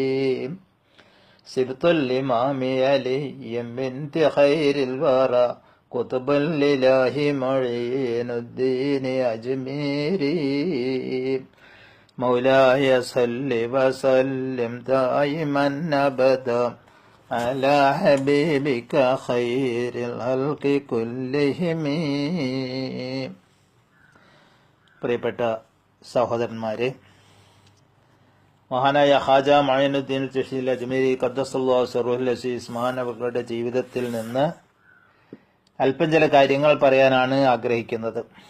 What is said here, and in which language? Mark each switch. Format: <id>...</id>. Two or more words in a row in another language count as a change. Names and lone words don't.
<ar>سبط الإمام علي بنت خير الورى قطب الإله معين الدين أجميري. مولاي صل وسلم دائما أبدا على حبيبك خير الخلق كلهم.</ar> <ml>പ്രിയപ്പെട്ട സഹോദരന്മാരെ, മഹാനായ ഖാജ മഈനുദ്ദീൻ ചിശ്തി അജ്മീരി</ml> <ar>ഖദ്ദസല്ലാഹു സിർറുൽ അസീസ്</ar> <ml>മഹാനവറുടെ ജീവിതത്തിൽ നിന്ന് അല്പം ചില കാര്യങ്ങൾ പറയാനാണ് ആഗ്രഹിക്കുന്നത്.</ml>